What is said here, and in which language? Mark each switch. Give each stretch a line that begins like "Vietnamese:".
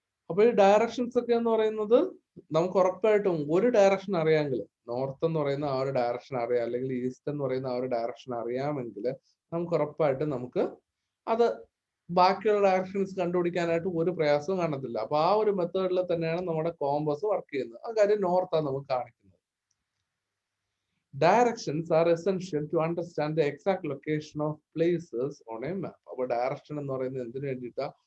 Malayalam: അപ്പൊ ഈ ഡയറക്ഷൻസ് ഒക്കെ എന്ന് പറയുന്നത് നമുക്ക് ഉറപ്പായിട്ടും ഒരു ഡയറക്ഷൻ അറിയാമെങ്കിൽ, നോർത്ത് എന്ന് പറയുന്ന ആ ഒരു ഡയറക്ഷൻ അറിയാം, അല്ലെങ്കിൽ ഈസ്റ്റ് എന്ന് പറയുന്ന ആ ഒരു ഡയറക്ഷൻ അറിയാമെങ്കിൽ നമുക്ക് ഉറപ്പായിട്ടും നമുക്ക് അത് ബാക്കിയുള്ള ഡയറക്ഷൻസ് കണ്ടുപിടിക്കാനായിട്ട് ഒരു പ്രയാസവും കാണത്തില്ല. അപ്പൊ ആ ഒരു മെത്തേഡിൽ തന്നെയാണ് നമ്മുടെ കോമ്പസ് വർക്ക് ചെയ്യുന്നത്. ആ കാര്യം നോർത്താണ് നമുക്ക് കാണിക്കുന്നത്.
English: Directions are essential to understand the exact location of places on a map.
Malayalam: അപ്പൊ ഡയറക്ഷൻ എന്ന് പറയുന്നത് എന്തിനു വേണ്ടിയിട്ടാ?